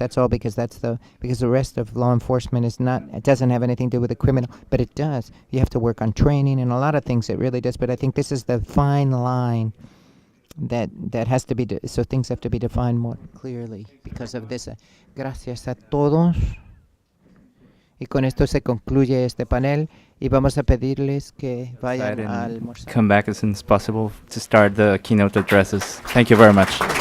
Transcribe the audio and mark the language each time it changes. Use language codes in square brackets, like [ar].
[en] That's all, because because the rest of law enforcement it doesn't have anything to do with the criminal, but it does. You have to work on training and a lot of things. It really does. But I think this is the fine line that has to be, so things have to be defined more clearly because of this. [es] Gracias a todos. Y con esto se concluye este panel y vamos a pedirles que vayan a almorzar. [en] Come back as soon as possible to start the keynote addresses. Thank you very much.